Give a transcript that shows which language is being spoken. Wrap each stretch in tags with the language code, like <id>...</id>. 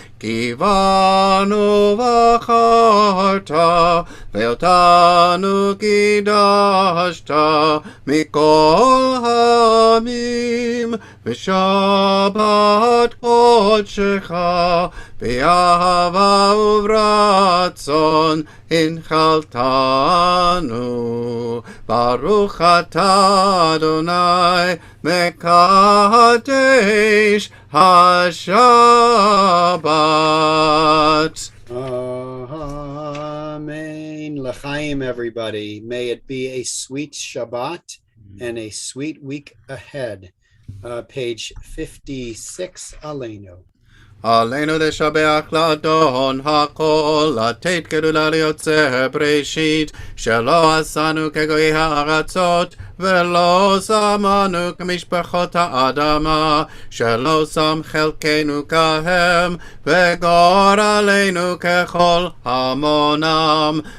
<he>כי באנו בחרת, ואותנו קידשת מכל העמים, ושבת קודשך באהבה וברצון הנחלתנו. ברוך אתה אדוני מקדש השבת.</he> <en>Amen. L'chaim, everybody. May it be a sweet Shabbat and a sweet week ahead. Page 56, Aleinu.</en> <he>עלינו לשבח לאדון הכל, לתת גדולה ליוצא בראשית, שלא עשנו כגויי הארצות, ולא שמנו כמשפחות האדמה, שלא שם חלקנו כהם, וגורלנו ככל המונם.</he>